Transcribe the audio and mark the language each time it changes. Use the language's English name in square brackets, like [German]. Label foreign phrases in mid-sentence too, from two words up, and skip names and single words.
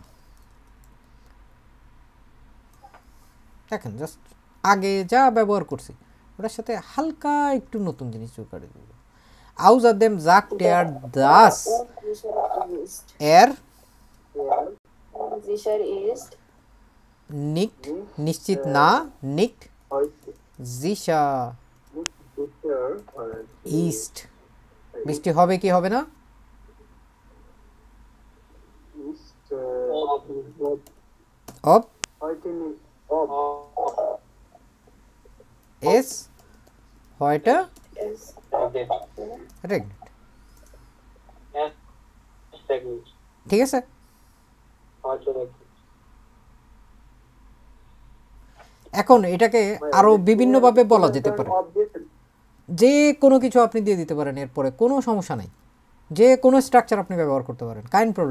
[Bangla] দেখেন জাস্ট আগে যা ব্যবহার করছি ওটার সাথে হালকা একটু নতুন জিনিস যোগ করে দেব। [German] Außerdem sagt das er sicher ist nicht, [Bangla] নিশ্চিত না, [German] nicht heute sicher ist, [Bangla] বৃষ্টি হবে কি হবে না, [German] ist ob heute nicht es heute es regnet। [Bangla] ঠিক আছে, এখন এটাকে আরো বিভিন্নভাবে বলা যেতে পারে, যে কোনো কিছু আপনি দিয়ে দিতে পারেন, এরপরে কোনো সমস্যা নাই, যে কোনো স্ট্রাকচার আপনি ব্যবহার করতে পারেন, [German] kein Problem.